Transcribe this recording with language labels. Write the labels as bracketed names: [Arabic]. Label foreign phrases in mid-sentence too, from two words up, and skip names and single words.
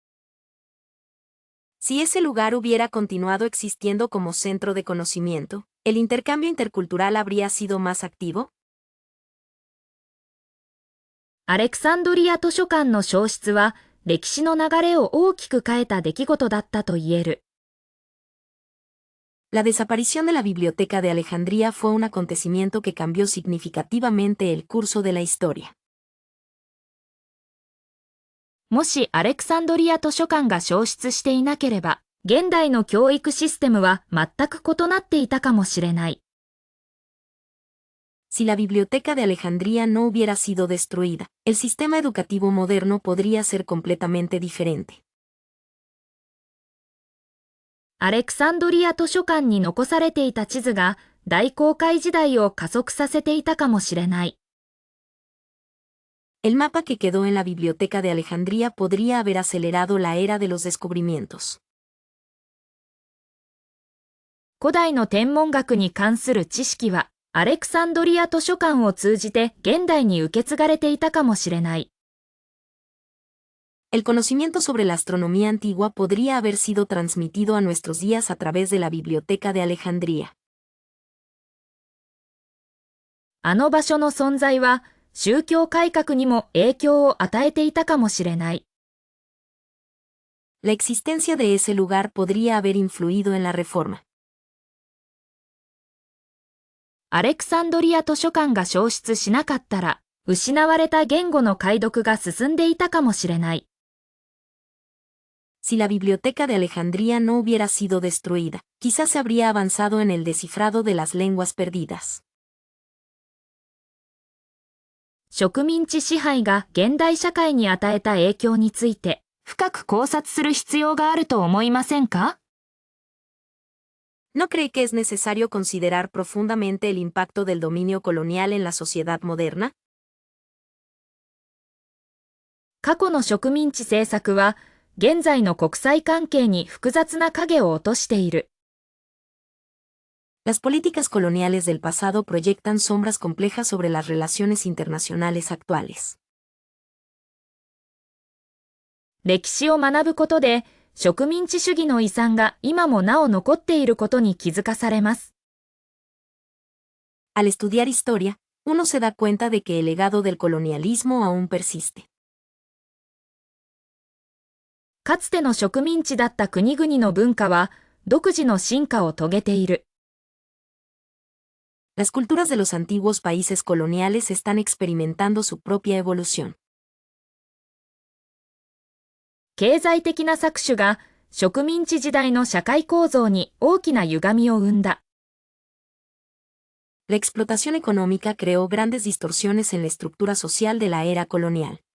[Spanish] Si ese lugar hubiera continuado existiendo como centro de conocimiento, ¿el intercambio intercultural habría sido más activo? [Japanese] アレクサンドリア図書館の消失は、歴史の流れを大きく変えた出来事だったと言える。 [Spanish] La desaparición de la Biblioteca de Alejandría fue un acontecimiento que cambió significativamente el curso de la historia. [Japanese] もしアレクサンドリア図書館が消失していなければ、現代の教育システムは全く異なっていたかもしれない。 [Spanish] Si la Biblioteca de Alejandría no hubiera sido destruida, el sistema educativo moderno podría ser completamente diferente. [Japanese] アレクサンドリア図書館に残されていた地図が大航海時代を加速させていたかもしれない。 [Spanish] El mapa que quedó en la Biblioteca de Alejandría podría haber acelerado la era de los descubrimientos. [Japanese] 古代の天文学に関する知識は、アレクサンドリア図書館を通じて現代に受け継がれていたかもしれない。 [Spanish] El conocimiento sobre la astronomía antigua podría haber sido transmitido a nuestros días a través de la Biblioteca de Alejandría. [Japanese] あの場所の存在は、宗教改革にも影響を与えていたかもしれない。 [Spanish] La existencia de ese lugar podría haber influido en la reforma. [Japanese] アレクサンドリア図書館が消失しなかったら、失われた言語の解読が進んでいたかもしれない。 [Spanish] Si la biblioteca de Alejandría no hubiera sido destruida, quizás se habría avanzado en el descifrado de las lenguas perdidas. [Japanese] 植民地支配が現代社会に与えた影響について、深く考察する必要があると思いませんか？ [Spanish] ¿No cree que es necesario considerar profundamente el impacto del dominio colonial en la sociedad moderna? [Japanese] 過去の植民地政策は、現在の国際関係に複雑な影を落としている。 [Spanish] Las políticas coloniales del pasado proyectan sombras complejas sobre las relaciones internacionales actuales. [Japanese] 歴史を学ぶことで、植民地主義の遺産が今もなお残っていることに気づかされます。 [Spanish] Al estudiar historia, uno se da cuenta de que el legado del colonialismo aún persiste. [Japanese] かつての植民地だった国々の文化は、独自の進化を遂げている。 [Spanish] Las culturas de los antiguos países coloniales están experimentando su propia evolución. [Japanese] 経済的な搾取が植民地時代の社会構造に大きな歪みを生んだ。 [Spanish] La explotación económica creó grandes distorsiones en la estructura social de la era colonial.